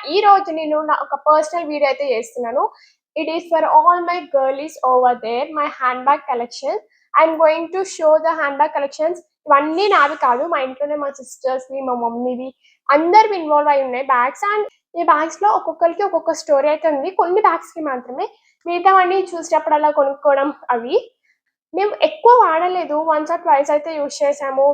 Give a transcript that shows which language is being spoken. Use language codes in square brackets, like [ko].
[te] ఈ రోజు నేను ఒక పర్సనల్ వీడియో అయితే చేస్తున్నాను. [en] It is for all my girlies over there, my handbag collection. I'm going to show the handbag collections. [te] ఇవన్నీ నావి కాదు, మా ఇంట్లోనే మా సిస్టర్స్వి, మా మమ్మీవి అందరు ఇన్వాల్వ్ అయి ఉన్నాయి బ్యాగ్స్. అండ్ ఈ బ్యాగ్స్ లో ఒక్కొక్కరికి ఒక్కొక్క స్టోరీ అయితే ఉంది. కొన్ని బ్యాగ్స్ కి మాత్రమే, మిగతావన్నీ చూసినప్పుడు అలా కొనుక్కోవడం. అవి మేము ఎక్కువ వాడలేదు, [en] once or twice [te] అయితే యూజ్ చేసాము.